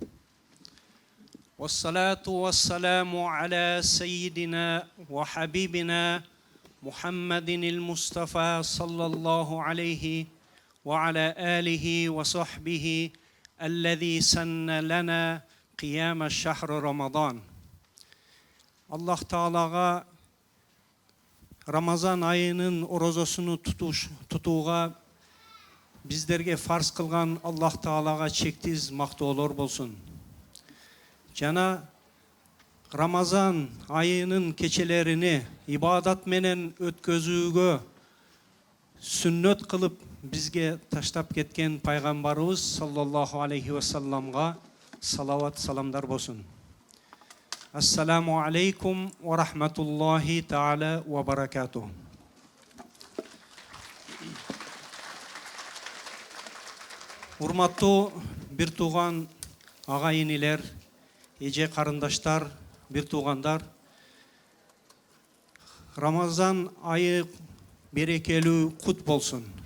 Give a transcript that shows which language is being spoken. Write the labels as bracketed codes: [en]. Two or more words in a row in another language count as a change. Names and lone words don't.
[ar] والصلاة والسلام على سيدنا وحبيبنا محمد المصطفى صلى الله عليه وعلى آله وصحبه الذي سن لنا قيام شهر رمضان الله تعالى [kk] Рамазан айының оразасыны тұтуға біздерге фарз қылған Аллах Таалаға шексіз мақтаулар болсын. [ky] Жана Рамазан айының кечелеріне ибадат менен өткөзүүгө сүннөт кылып бизге таштап кеткен пайгамбарыбыз [ar] صلى الله عليه [ky] вассаламга салават саламдар болсын. [ar] السلام عليكم ورحمة الله تعالى وبركاته. [ky] Урматтуу бир тууган агайынилер, эже карындаштар, бир туугандар. Рамазан айы берекелүү кут болсун.